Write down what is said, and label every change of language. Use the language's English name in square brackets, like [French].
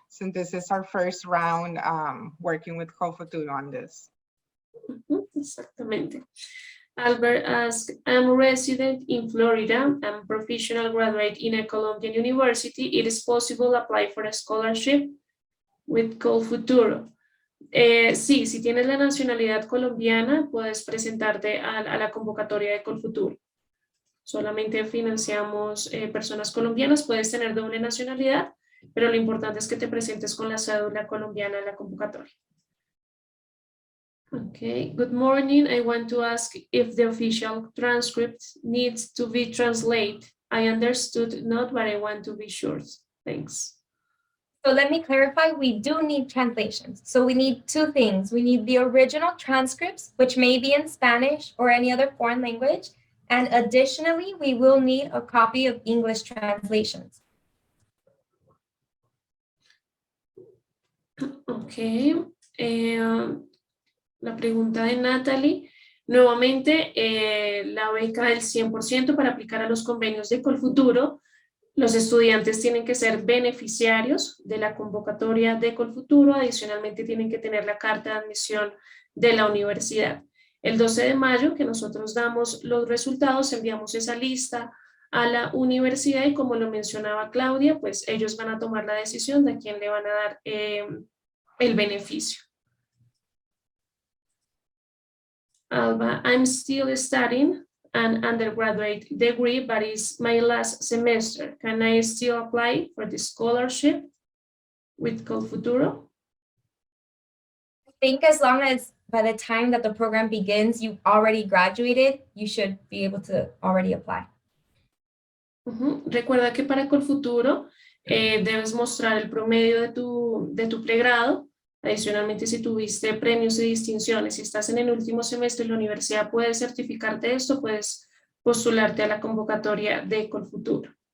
[English] Since this is our first round working with Colfuturo on this. [Spanish] Exactamente. [English] Albert asks, I'm a resident in Florida and professional graduate in a Colombian university. It is possible to apply for a scholarship with Colfuturo. [Spanish] Sí, si tienes la nacionalidad colombiana, puedes presentarte a la convocatoria de Colfuturo. Solamente financiamos personas colombianas, puedes tener doble nacionalidad, pero lo importante es que te presentes con la cédula colombiana en la convocatoria. [English] Okay, good morning. I want to ask if the official transcript needs to be translated. I understood not, but I want to be sure. Thanks. So let me clarify, we do need translations. So we need two things. We need the original transcripts, which may be in Spanish or any other foreign language. And additionally, we will need a copy of English translations. [Spanish] Okay. La pregunta de Natalie. Nuevamente, la beca del 100% para aplicar a los convenios de Colfuturo. Los estudiantes tienen que ser beneficiarios de la convocatoria de Colfuturo. Adicionalmente, tienen que tener la carta de admisión de la universidad. El 12 de mayo, que nosotros damos los resultados, enviamos esa lista a la universidad y como lo mencionaba Claudia, pues ellos van a tomar la decisión de a quién le van a dar el beneficio. [English] Alba, I'm still studying an undergraduate degree, but it's my last semester. Can I still apply for the scholarship with Colfuturo? I think as long as by the time that the program begins, you've already graduated, you should be able to already apply. [Spanish] Recuerda que para Colfuturo debes mostrar el promedio de tu pregrado. Adicionalmente, si tuviste premios y distinciones, si estás en el último semestre, la universidad puede certificarte esto, puedes postularte a la convocatoria de Colfuturo.